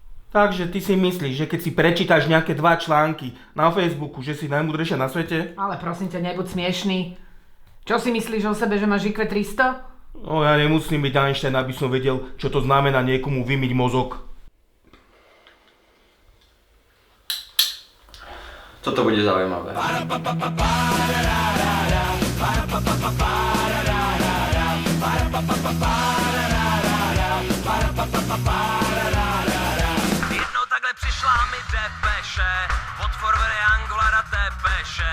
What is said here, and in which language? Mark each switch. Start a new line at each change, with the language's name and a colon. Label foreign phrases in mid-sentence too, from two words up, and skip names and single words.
Slovak: Takže ty si myslíš, že keď si prečítaš nejaké 2 články na Facebooku, že si najmúdrejšia na svete? Ale prosím ťa, nebuď smiešný. Čo si myslíš o sebe, že máš IQ 300? No ja nemusím byť Einstein, aby som vedel, čo to znamená niekomu vymyť mozog. Toto bude zaujímavé.
Czech: Jednou takhle přišla mi depeše od forvery Angulara Tepeše.